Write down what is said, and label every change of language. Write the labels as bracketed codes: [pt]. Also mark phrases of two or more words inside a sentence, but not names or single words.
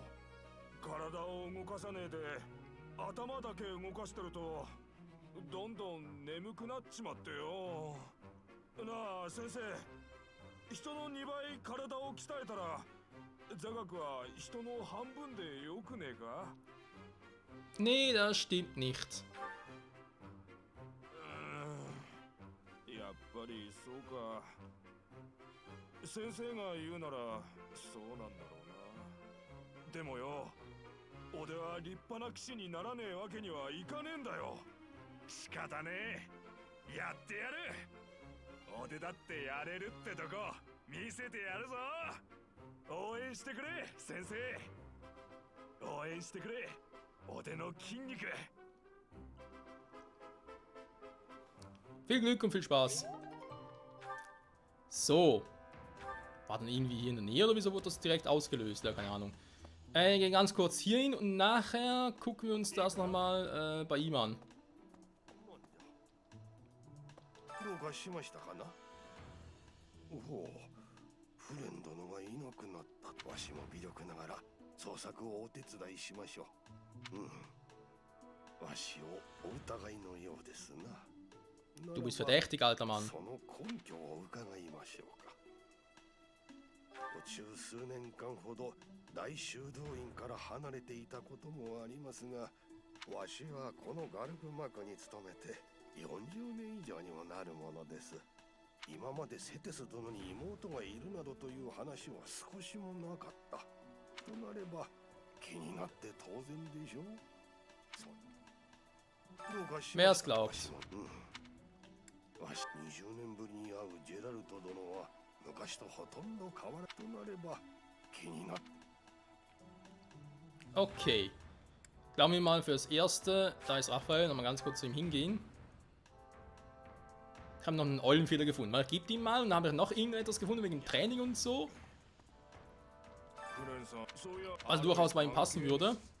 [ja] 体を動かさねえで頭だけ動かしてるとどんどん眠くなっちまってよ。なあ先生、人の2倍体を鍛えたら座学は人の半分でよくねえか？ [de] Nee, das stimmt nicht. [ja] やっぱりそうか。先生が言うならそうなんだろうな。でもよ、俺は立派な騎士にならねえわけにはいかねえんだよ。仕方ねえ、やってやる。俺だってやれるってとこ見せてやるぞ。応援してくれ先生、応援してくれ俺の筋肉。 [de] Viel Glück und viel Spaß. So. War dann irgendwie hier in der Nähe oder wieso wurde das direkt ausgelöst? Ja, keine Ahnung. Gehen ganz kurz hier hin und nachher gucken wir uns das nochmal bei ihm an. [ja] どうかしましたかな。おお、フレン殿がいなくなった。わしも微力ながら捜索をお手伝いしましょう。わしをお疑いのようですな。 [de] Du bist verdächtig, alter Mann. [ja] その根拠を伺いましょうか。途中数年間ほど大修道院から離れていたこともありますが、わしはこのガルブ幕に勤めて40年以上にもなるものです。今までセテス殿に妹がいるなどという話は少しもなかった。となれば気になって当然でしょう。どうかしま [de] Wer [ja] し [de] es [ja] たか。 [de] glaubt. [ja] わし20年ぶりに会うジェラルト殿は昔とほとんど変わらとなれば気になって。 [de] Okay. Glauben wir mal fürs Erste. Da ist Raphael. Nochmal ganz kurz zu ihm hingehen. Ich habe noch einen Eulenfeder gefunden. Mal gibt ihm mal. Und dann habe ich noch irgendetwas gefunden wegen Training und so. Also durchaus bei ihm passen würde.